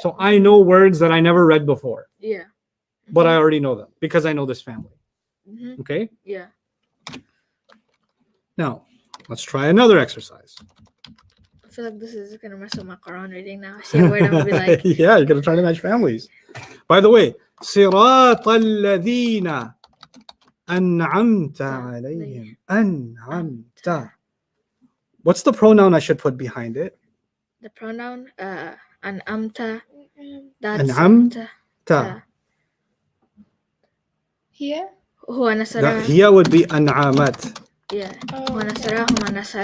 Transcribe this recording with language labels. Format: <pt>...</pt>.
<en>So I know words that I never read before, Yeah. but I already know them because I know this family. Mm-hmm. Okay? Yeah. Now, let's try another exercise. I feel like this is gonna mess up my Quran reading now. I see a word, I'm gonna be like, Yeah, you're going to try to match families. By the way,</en> <ar>صراط الذين أنعمت عليهم. أنعمت.</ar> <en>What's the pronoun I should put behind it? the pronoun أنعمت. That's</en> <ar>أنعمت.</ar> <en>Here?</en> <ar>هو نصره.</ar> <en>Here would be أنعمت. Yeah. Oh,</en> <ar>هو</ar> <en>okay.</en> <ar>نصره هما نصره.</ar>